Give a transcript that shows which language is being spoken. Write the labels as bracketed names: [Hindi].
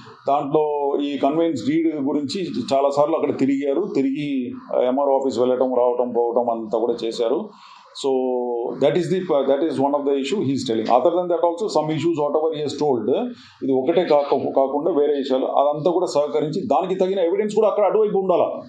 [Telugu] దాంట్లో ఈ conveyance deed గురించి చాలాసార్లు అక్కడ తిరిగి ఎంఆర్ ఆఫీస్ వెళ్ళటం రావటం పోవటం అంతా కూడా చేశారు. [English] So that is one of the issue he is telling. Other than that also some issues whatever he has told, [Telugu] ఇది ఒకటే కాకుండా వేరే విషయాలు అదంతా కూడా సహకరించి దానికి తగిన ఎవిడెన్స్ కూడా అక్కడ అటువైపు ఉండాలా.